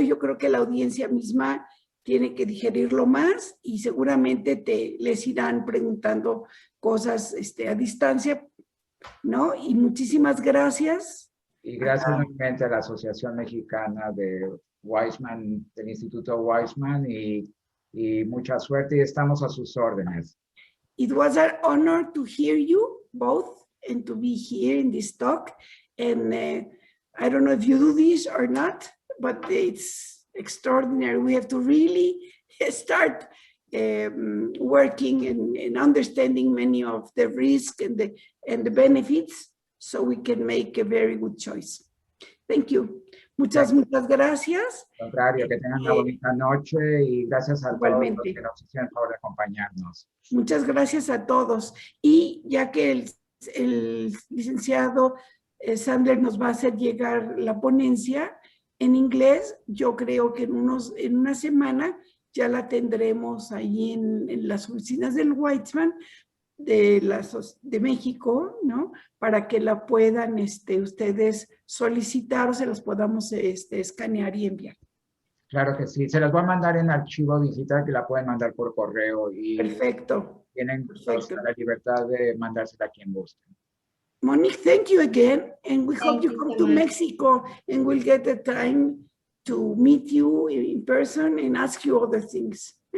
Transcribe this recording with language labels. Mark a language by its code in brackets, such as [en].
[es] Yo creo que la audiencia misma tiene que digerirlo más y seguramente les irán preguntando cosas a distancia, ¿no? Y muchísimas gracias. Y gracias nuevamente a la Asociación Mexicana de Weitzman, del Instituto Weitzman, y mucha suerte y estamos a sus órdenes. [en] It was an honor to hear you both and to be here in this talk. And I don't know if you do this or not, but it's extraordinary. We have to really start working and understanding many of the risks and the benefits so we can make a very good choice. Thank you. [es] Muchas gracias. Al contrario, que tengan una bonita noche y gracias a Igualmente. todos los que nos hicieron el favor de acompañarnos. Muchas gracias a todos. Y ya que el licenciado Sandler nos va a hacer llegar la ponencia en inglés, yo creo que en una semana ya la tendremos ahí en las oficinas del Weitzman de México, ¿no? Para que la puedan ustedes solicitar o se las podamos escanear y enviar. Claro que sí, se las voy a mandar en archivo digital que la pueden mandar por correo y Perfecto. tienen la libertad de mandársela a quien gusten. [en] Monique, thank you again, and we hope you come so to much. Mexico and we'll get the time to meet you in person and ask you other things.